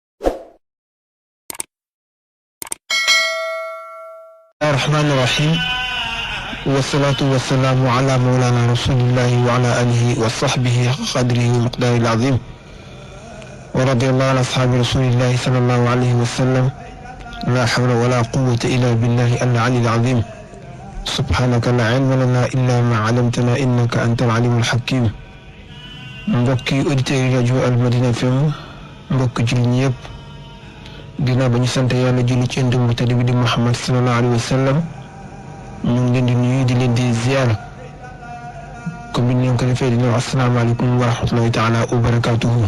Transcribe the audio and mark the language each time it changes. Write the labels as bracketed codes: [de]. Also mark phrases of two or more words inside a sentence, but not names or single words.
[ar] الرحمن الرحيم والصلاة والسلام على مولانا رسول الله وعلى آله وصحبه قدره ومقداره العظيم ورضي الله عن أصحاب رسول الله صلى الله عليه وسلم لا حول ولا قوة إلا بالله العلي العظيم سبحانك لا علم لنا إلا ما علمتنا إنك أنت العليم الحكيم. [wo] mbokki auditeurs yi rajo Almadina FM mbokki jullit ñi yëpp ginnaaw ba ñu sant yàlla julli ci ndëm bu tedd bi di Muhammad [ar] صلى الله عليه وسلم [wo] ñu ngi leen di nuyu di leen di ziyaara comme ni ñu ko defee di leen wax [ar] السلام عليكم ورحمة الله تعالى وبركاته.